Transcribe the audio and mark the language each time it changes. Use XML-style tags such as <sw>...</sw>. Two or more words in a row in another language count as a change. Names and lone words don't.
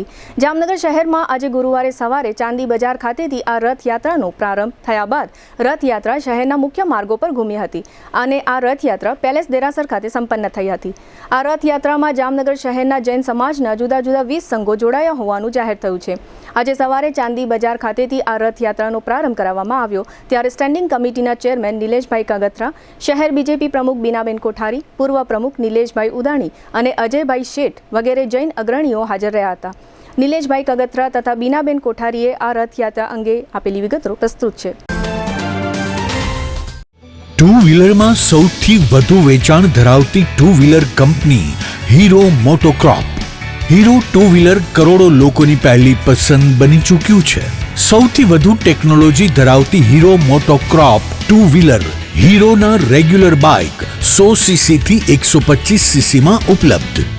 <gu>જામનગર શહેરમાં આજે ગુરુવારે સવારે ચાંદી બજાર ખાતેથી આ રથયાત્રાનો પ્રારંભ થયા બાદ રથયાત્રા શહેરના મુખ્ય માર્ગો પર ઘૂમી હતી અને આ રથયાત્રા પેલેસ દેરાસર ખાતે સંપન્ન થઈ હતી। આ રથયાત્રામાં જામનગર શહેરના જૈન સમાજના જુદા જુદા 20 સંઘો જોડાયા હોવાનું જાહેર થયું છે। આજે સવારે ચાંદી બજાર ખાતેથી આ રથયાત્રાનો પ્રારંભ કરાવવામાં આવ્યો ત્યારે</gu> <en>standing committeeના</en> <gu>ચેરમેન નિલેશભાઈ કાગથરા, શહેર બીજેપી પ્રમુખ બીનાબેન કોઠારી, પૂર્વ પ્રમુખ નીલેશભાઈ ઉદાણી અને અજયભાઈ શેઠ વગેરે જૈન અગ્રણીઓ હાજર રહ્યા હતા। નીલેશભાઈ કાગથરા તથા બીનાબેન કોઠારીએ આ રથયાત્રા અંગે આપેલી વિગતો પ્રસ્તુત છે।</gu> <en>two wheeler</en> <gu>માં સૌથી વધુ વેચાણ ધરાવતી</gu> <en>two wheeler</en> <gu>કંપની હીરો મોટોક્રોપ। हीरो</gu> <en>two wheeler</en> <gu>કરોડો લોકોની પહેલી પસંદ બની ચૂક્યું છે। સૌથી વધુ ટેક્નોલોજી ધરાવતી હીરો મોટોક્રોપ</gu> <en>two wheeler</en> <gu>હીરો ના</gu> <en>regular bike</en> <gu>100 સીસી થી 125 સીસી માં ઉપલબ્ધ।</gu>